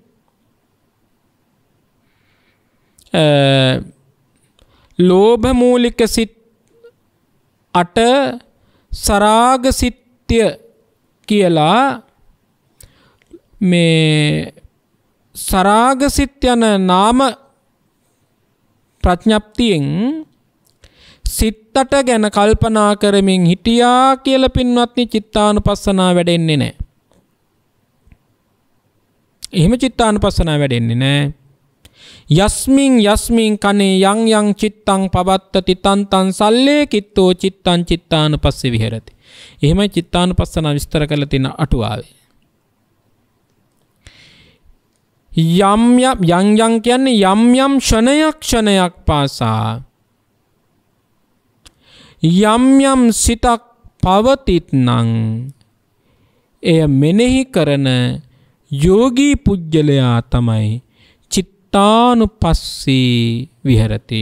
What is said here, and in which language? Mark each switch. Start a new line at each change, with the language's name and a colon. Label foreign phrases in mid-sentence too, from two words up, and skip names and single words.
Sinhala: ලෝභ මූලික සිත් 8 සරාග සිත්ය කියලා මේ සරාග සිත් යන නාම ප්‍රඥප්තියෙන් සිත් 8 ගැන කල්පනා කරමින් හිටියා කියලා පින්වත්නි චිත්තානුපස්සනා වැඩෙන්නේ නැහැ. එහෙම චිත්තානුපස්සනා වැඩෙන්නේ නැහැ.
Pali: යස්මින් කනේ යං චිත්තං පවත්තති තන්තං සල්ලේ කිත්තෝ චිත්තං චිත්තානුපස්සේ විහෙරති.
Sinhala: එහෙමයි චිත්තානුපස්සනා විස්තර කරලා තියෙන අටුවාවේ. යම් කියන්නේ යම් ක්ෂණයක් පාසා යම් සිතක් පවතිත්නම් එය මෙනෙහි කරන යෝගී පුජ්‍යලයා තමයි
Pali: චිත්තානුපස්සී විහෙරති.